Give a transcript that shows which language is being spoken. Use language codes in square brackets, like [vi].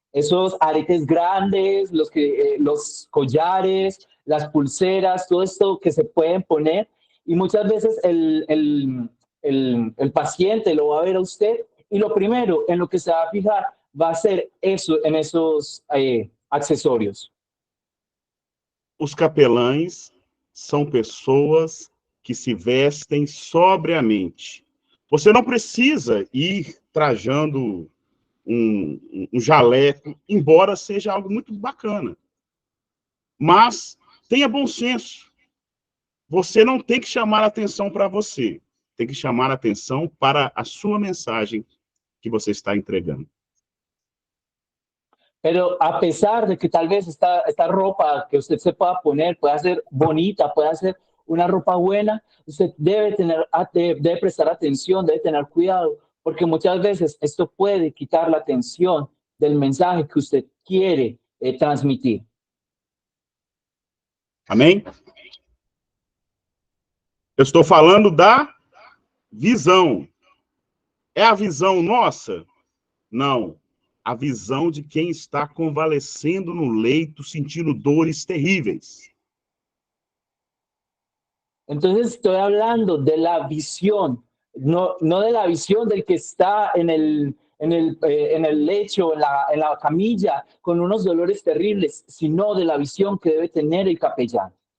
[es] Esos aretes grandes, los collares, las pulseras, todo esto que se pueden poner. Y muchas veces el paciente lo va a ver a usted y lo primero en lo que se va a fijar va a ser eso, en esos acessórios. [pt] Os capelães são pessoas que se vestem sobriamente. Você não precisa ir trajando um jaleco, embora seja algo muito bacana. Mas tenha bom senso. Você não tem que chamar a atenção para você. Tem que chamar a atenção para a sua mensagem que você está entregando. [es] Pero a pesar de que tal vez esta ropa que usted se pueda poner pueda ser bonita, pueda ser una ropa buena, usted debe prestar atención, debe tener cuidado, porque muchas veces esto puede quitar la atención del mensaje que usted quiere transmitir. [pt] Amém? Eu estou falando da visão. É a visão nossa? Não. a visão de quem está convalescendo no leito, sentindo dores terríveis. [es] Entonces estoy hablando de la visión, no de la visión del que está en el lecho, en la camilla, con unos dolores terribles, sino de la visión que debe tener el capellán.